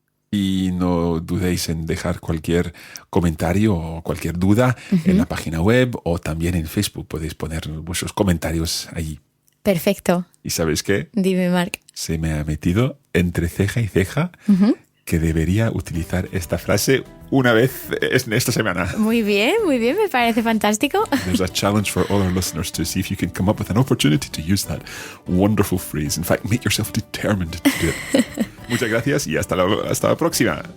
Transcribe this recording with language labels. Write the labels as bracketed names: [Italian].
[Spanish] Y no dudéis en dejar cualquier comentario o cualquier duda en la página web o también en Facebook. Podéis poner vuestros comentarios allí. Perfecto. ¿Y sabéis qué? Dime, Marc. Se me ha metido entre ceja y ceja que debería utilizar esta frase una vez en esta semana. Muy bien, me parece fantástico. [English] There's a challenge for all our listeners to see if you can come up with an opportunity to use that wonderful phrase. In fact, make yourself determined to do it. [Spanish] Muchas gracias y hasta la próxima.